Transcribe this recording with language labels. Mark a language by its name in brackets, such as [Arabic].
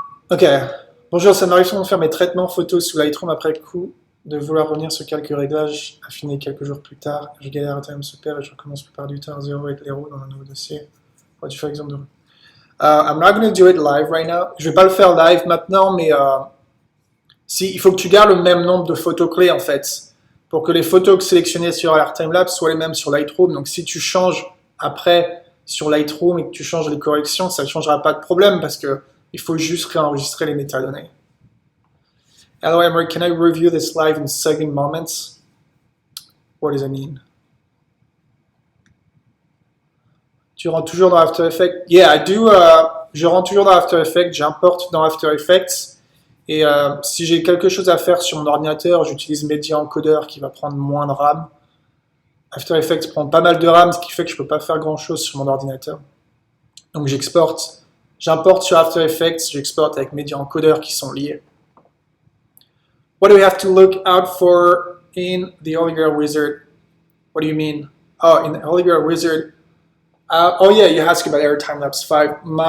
[French] Ok, bonjour, ça m'arrive souvent de faire mes traitements photos sous Lightroom après le coup, de vouloir revenir sur quelques réglages affinés quelques jours plus tard. Je galère à time super et je recommence la plupart du temps à zéro avec les roues dans un nouveau dossier. Tu fais exemple de... [English] I'm not going to do it live right now. [French] Je vais pas le faire live maintenant, mais il faut que tu gardes le même nombre de photos clés en fait, pour que les photos sélectionnées sur LR Time-lapse soient les mêmes sur Lightroom. Donc si tu changes après sur Lightroom et que tu changes les corrections, ça ne changera pas de problème parce que il faut juste réenregistrer les métadonnées. [English] Hello, Emeric, can I review this live in second moments? What does it mean? [French] Tu rentres toujours dans After Effects? [English] Yeah, I do. [French] Je rentre toujours dans After Effects, j'importe dans After Effects. Et si j'ai quelque chose à faire sur mon ordinateur, j'utilise Media Encoder qui va prendre moins de RAM. After Effects prend pas mal de RAM, ce qui fait que je ne peux pas faire grand-chose sur mon ordinateur. Donc j'importe sur After Effects, j'exporte avec Media Encoder qui sont liés. [English] What do we have to look out for in the Holy Grail Wizard? What do you mean? Oh, in the Holy Grail Wizard. Oh yeah, you asked about LR Time-lapse 5.